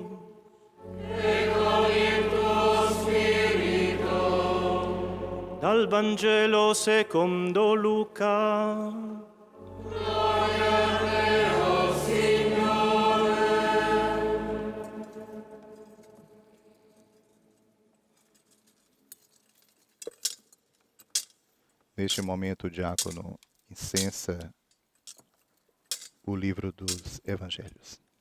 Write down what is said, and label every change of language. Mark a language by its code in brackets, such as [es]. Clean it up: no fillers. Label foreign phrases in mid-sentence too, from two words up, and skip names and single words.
[it] E con il tuo spirito. Dal Vangelo secondo Luca. Gloria a te, o Signore. [pt] Neste momento, o diácono incensa o livro dos Evangelhos.